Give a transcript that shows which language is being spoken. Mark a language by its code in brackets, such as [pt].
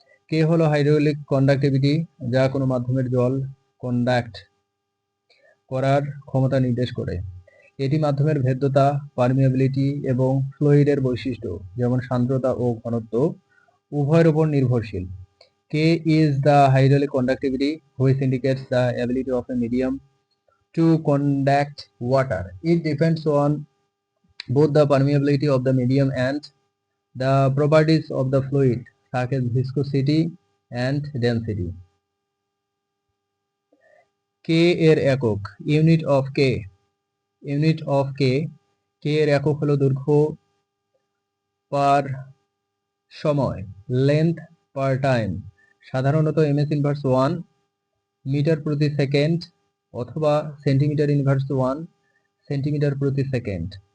[bn] K হলো hydraulic conductivity, যা কোনো মাধ্যমের জল কন্ডাক্ট করার ক্ষমতা নির্দেশ করে। এটি মাধ্যমের ভেদ্যতা, পারমিয়াবিলিটি এবং ফ্লুইডের বৈশিষ্ট্য যেমন সান্দ্রতা ও ঘনত্ব উভয়ের উপর নির্ভরশীল। [en] K is the hydraulic conductivity which indicates the ability of a medium to conduct water. It depends on both the permeability of the medium and the properties of the fluid such as viscosity and density. [bn] K এর একক, [en] Unit of K. [bn] K এর একক হলো দৈর্ঘ্য পার সময়, [en] length per time, [bn] সাধারণত ms inverse 1 metre প্রতি second অথবা সেন্টিমিটার ইনভার্স 1 সেন্টিমিটার প্রতি সেকেন্ড।